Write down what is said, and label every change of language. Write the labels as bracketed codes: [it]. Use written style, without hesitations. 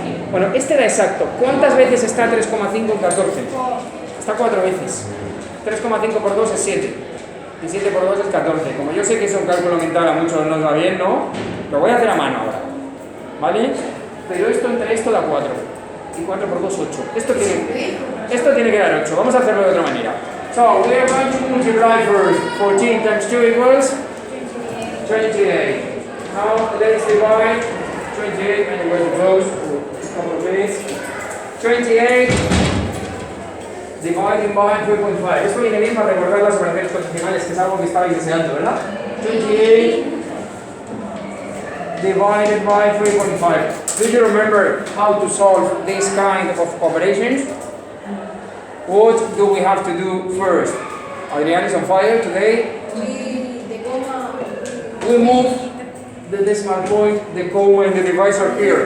[es] Bueno, este era exacto. ¿Cuántas veces está 3,5 en 14? Está 4 veces. 3,5 por 2 es 7. Y 7 por 2 es 14. Como yo sé que es un cálculo mental, a muchos nos va bien, ¿no? Lo voy a hacer a mano ahora. ¿Vale? Pero esto entre esto da 4. Y 4 por 2, 8. Esto tiene que dar 8. Vamos a hacerlo de otra manera. [en] So, we are going to multiply first. 14 times 2 equals 28. Now, let's divide 28, and we're going to close for a couple of minutes. 28 divided by 3.5. [es] Esto viene bien para recordar las operaciones condicionales, que es algo que estabais deseando, ¿verdad? [en] 28 divided by 3.5. Do you remember how to solve this kind of operations? What do we have to do first? Adrian is on fire today. We move the decimal point, the comma, and the divisor here.